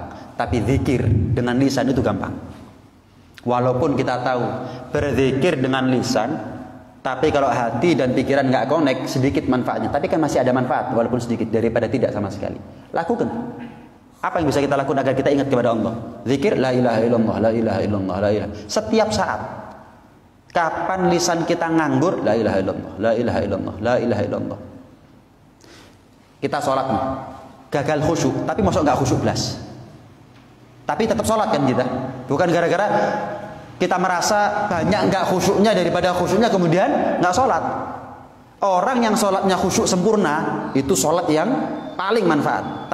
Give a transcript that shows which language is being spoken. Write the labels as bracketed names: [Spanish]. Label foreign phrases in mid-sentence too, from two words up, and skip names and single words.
[Indonesian] Tapi zikir dengan lisan itu gampang. Walaupun kita tahu berzikir dengan lisan, tapi kalau hati dan pikiran nggak connect, sedikit manfaatnya. Tapi kan masih ada manfaat walaupun sedikit daripada tidak sama sekali. Lakukan. Apa yang bisa kita lakukan agar kita ingat kepada Allah? [Arabic] Zikir لا إله إلا الله، لا إله إلا الله، لا إله. [Indonesian] Setiap saat. Kapan lisan kita nganggur? [Arabic] لا إله إلا الله، لا إله إلا الله، لا إله إلا الله. [Indonesian] Kita sholat nih, gagal khusyuk, tapi masuk nggak khusyuk belas. Tapi tetap sholat kan kita. Bukan gara-gara kita merasa banyak nggak khusyuknya daripada khusyuknya kemudian nggak sholat. Orang yang sholatnya khusyuk sempurna itu sholat yang paling manfaat.